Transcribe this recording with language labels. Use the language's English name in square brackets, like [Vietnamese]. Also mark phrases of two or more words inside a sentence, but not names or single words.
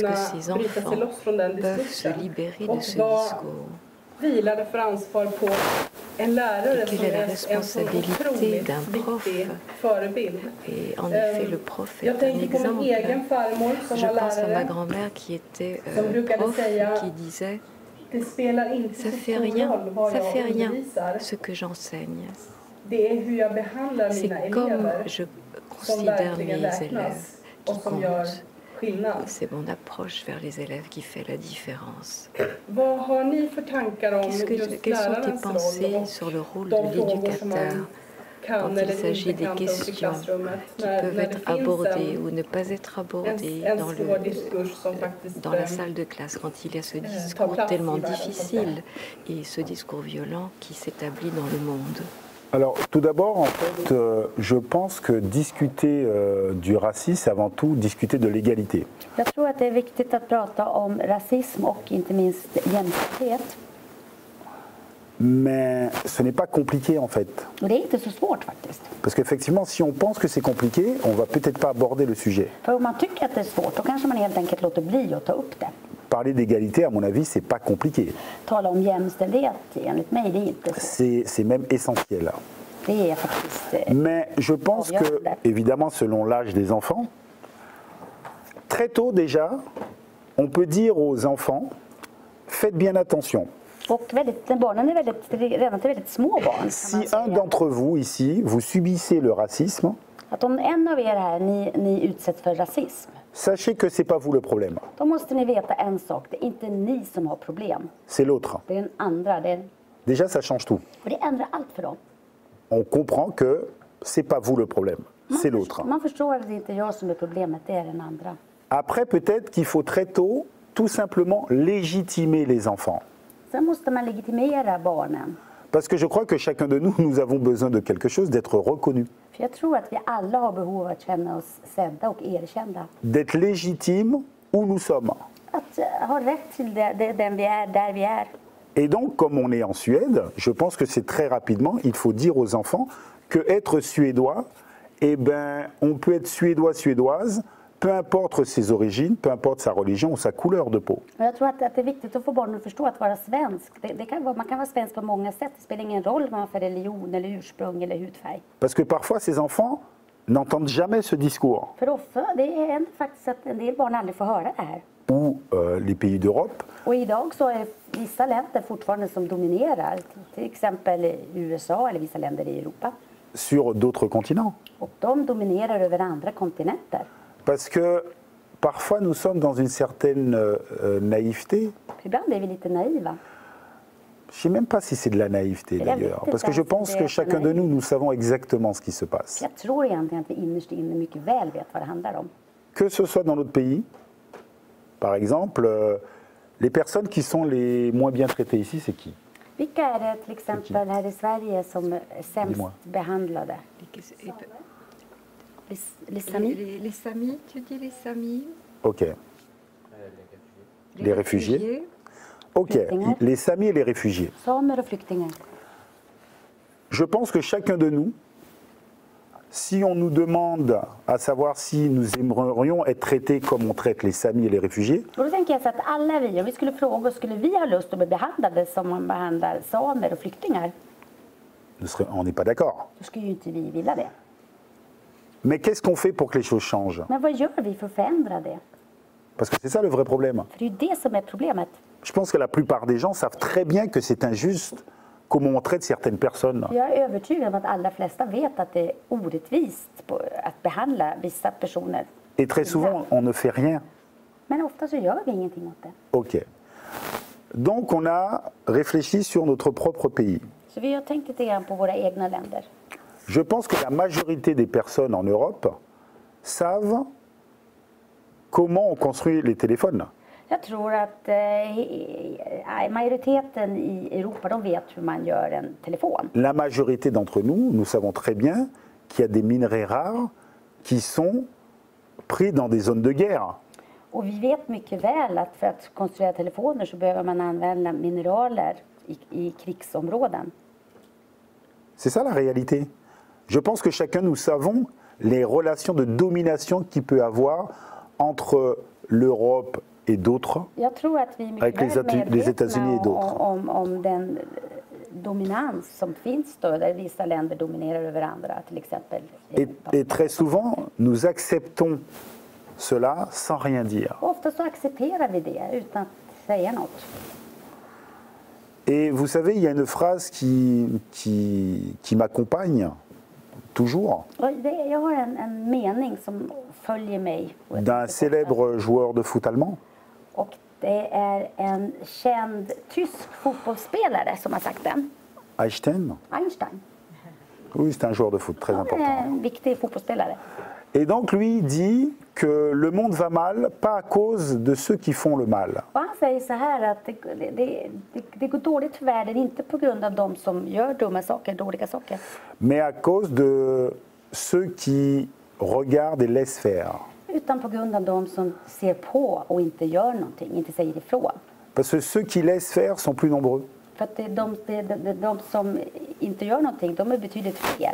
[Swedish] kunna [French] ces [Swedish] bryta sig [French] enfants [Swedish] loss från den [French] peuvent se [Swedish] diskursen? [French] libérer de [Swedish] Och [French] ce [Swedish] vad [French] discours? [Swedish] vilar det för ansvar på en lärare [French] Et [Swedish] som [French] quelle est la [Swedish] är en så [French] responsabilité [Swedish] otroligt [French] d'un prof? [Swedish] viktig förebild? [French] Et en effet, le prof est [Swedish] Jag [French] un [Swedish] tänker på min [French] exemple. [Swedish] egen farmor som [French] Je [Swedish] var [French] pense à ma [Swedish] lärare. [French] grand-mère qui était [Swedish] Som brukade [French] prof, [Swedish] säga, [French] qui disait [Swedish] Det spelar inte [French] ça [Swedish] så [French] fait [Swedish] stor [French] rien, [Swedish] roll vad [French] ça [Swedish] jag [French] fait rien [Swedish] undervisar. [French] ce que j'enseigne. [Swedish] Det är hur jag behandlar mina [French] C'est comme [Swedish] elever [French] je [Swedish] som [French] considère [Swedish] verkligen [French] mes élèves [Swedish] räknas [French] qui [Swedish] och som gör [French] comptent. [Swedish] skillnad. [French] C'est mon approche vers les élèves qui fait la différence. [Swedish] Vad har ni för tankar om just [French] Quelles sont tes [Swedish] lärarens roll [French] pensées [Swedish] och [French] sur le rôle [Swedish] de [French] de [Swedish] frågor som [French] l'éducateur [Swedish] man kan [French] quand il [Swedish] eller [French] s'agit [Swedish] inte [French] des [Swedish] kan ta upp i [French] questions [Swedish] klassrummet? [French] qui peuvent [Swedish] När [French] être [Swedish] det finns [French] abordées ou ne pas être abordées [Swedish] en [French] dans, [Swedish] svår diskurs som faktiskt [French] dans la salle de classe, quand il y a ce discours place tellement [Swedish] i världen, [French] difficile et ce discours violent qui s'établit dans le monde. Alors, tout d'abord, en fait, je pense que discuter du racisme, c'est avant tout discuter de l'égalité. [Swedish] Jag tror att det är viktigt att prata om rasism och inte minst jämställdhet. [French] Mais ce n'est pas compliqué, en fait. [Swedish] Och det är inte så svårt faktiskt. [French] Parce qu'effectivement, si on pense que c'est compliqué, on va peut-être pas aborder le sujet. [Swedish] För om man tycker att det är svårt, då kanske man helt enkelt låter bli att ta upp det. [French] Parler d'égalité, à mon avis, c'est pas compliqué. [Swedish] Tala om jämställdhet, enligt mig, det är inte så. [French] C'est même essentiel. [Swedish] Det är faktiskt... [French] Mais je pense que, évidemment, selon l'âge des enfants, très tôt déjà, on peut dire aux enfants, faites bien attention. [Swedish] Och barnen är redan till väldigt små barn, kan man [French] Si un [Swedish] säga. [French] d'entre vous ici, vous subissez le racisme, [Swedish] Att om en av er här, ni utsätts för rasism, [French] sachez que c'est pas vous le problème, [Swedish] då måste ni veta en sak. Det är inte ni som har problem. [French] c'est l'autre. [Swedish] Det är den andra. [French] Déjà, ça change tout. [Swedish] Och det ändrar allt för dem. [French] On comprend que c'est pas vous le problème, c'est l'autre. [Swedish] Man förstår att det inte är jag som är problemet, det är den andra. [French] Après, peut-être qu'il faut très tôt, tout simplement, légitimer les enfants. [Swedish] Sen måste man legitimera barnen. [French] Parce que je crois que chacun de nous, nous avons besoin de quelque chose, d'être reconnu, [Swedish] För jag tror att vi alla har behov av att känna oss sedda och erkända. [French] d'être légitime où nous sommes. [Swedish] Att ha rätt till den vi är, där vi är. [French] Et donc, comme on est en Suède, je pense que c'est très rapidement, il faut dire aux enfants que être suédois, eh ben, on peut être suédois, suédoise, peu importe ses origines, peu importe sa religion ou sa couleur de peau. [Swedish] Och jag tror att det är viktigt att få barnen att förstå att vara svensk. Man kan vara svensk på många sätt. Det spelar ingen roll vad man har för religion eller ursprung eller hudfärg. [French] Parce que parfois, ces enfants n'entendent jamais ce discours. [Swedish] För ofta, det är faktiskt att en del barn aldrig får höra det här. [French] Ou les pays d'Europe, [Swedish] Och idag så är vissa länder fortfarande som dominerar. Till exempel i USA eller vissa länder i Europa. [French] sur d'autres continents. [Swedish] Och de dominerar över andra kontinenter. [French] Parce que parfois, nous sommes dans une certaine naïveté. [Swedish] Ibland är vi lite naiva. [French] Je ne sais même pas si c'est de la naïveté d'ailleurs, parce que je pense que chacun de nous, nous savons exactement ce qui se passe. [Swedish] Jag tror egentligen att vi innerst inne mycket väl vet vad det handlar om. [French] Que ce soit dans notre pays, par exemple, les personnes qui sont les moins bien traitées ici, c'est qui? [Swedish] Vilka är det till exempel här i Sverige som är sämst [French] Dis-moi. behandlade? Les Samis? Les Samis, tu dis les Samis? Ok. Les réfugiés. Ok, [Swedish] Flyktingar. [French] les Samis et les réfugiés. [Swedish] Samer och flyktingar. [French] Je pense que chacun de nous, si on nous demande à savoir si nous aimerions être traités comme on traite les Samis et les réfugiés, [Swedish] Och då tänker jag så att alla vi, om vi skulle fråga, skulle vi ha lust att bli behandlade som man behandlar samer och flyktingar? [French] on n'est pas d'accord. [Swedish] Då skulle ju inte vi vilja det. [French] Mais qu'est-ce qu'on fait pour que les choses changent? [Swedish] Men vad gör vi för att förändra det? [French] Parce que c'est ça le vrai problème. [Swedish] För det är ju det som är problemet. [French] Je pense que la plupart des gens savent très bien que c'est injuste comment on traite certaines personnes. [Swedish] Jag är övertygad om att alla flesta vet att det är orättvist att behandla vissa personer. [French] Et très souvent, on ne fait rien. [Swedish] Men ofta så gör vi ingenting åt det. [French] Ok. Donc on a réfléchi sur notre propre pays. [Swedish] Så vi har tänkt lite grann på våra egna länder. [French] Je pense que la majorité des personnes en Europe savent comment on construit les téléphones. [Swedish] Jag tror att majoriteten i Europa, de vet hur man gör en telefon. [French] La majorité d'entre nous, nous savons très bien qu'il y a des minerais rares qui sont pris dans des zones de guerre. [Swedish] Och vi vet mycket väl att för att konstruera telefoner så behöver man använda mineraler i krigsområden. [French] C'est ça la réalité. Je pense que chacun nous savons les relations de domination qu'il peut avoir entre l'Europe et d'autres. [Swedish] Jag tror att vi är [French] Avec [Swedish] mycket väl [French] les États-Unis et d'autres. [Swedish] medvetna om den dominans som finns då, där vissa länder dominerar över andra, till exempel Europa. [French] Et très souvent, nous acceptons cela sans rien dire. [Swedish] Ofta så accepterar vi det utan att säga något. [French] Et vous savez, il y a une phrase qui m'accompagne toujours, [Swedish] Och jag har en mening som följer mig. [French] d'un célèbre joueur de foot allemand. [Swedish] Och det är en känd tysk fotbollsspelare som har sagt den. Einstein. Einstein. [French] Oui, c'est un joueur de foot très [Swedish] Han är [French] important. [Swedish] en viktig fotbollsspelare. [French] Et donc lui dit que le monde va mal, pas à cause de ceux qui font le mal. [Swedish] Och han säger så här att det går dåligt för världen, inte på grund av de som gör dumma saker, dåliga saker. [French] Mais à cause de ceux qui regardent et laissent faire. [Swedish] Utan på grund av de som ser på och inte gör någonting, inte säger ifrån. [French] Parce que ceux qui laissent faire sont plus nombreux. [Swedish] För att de som inte gör någonting, de är betydligt fler.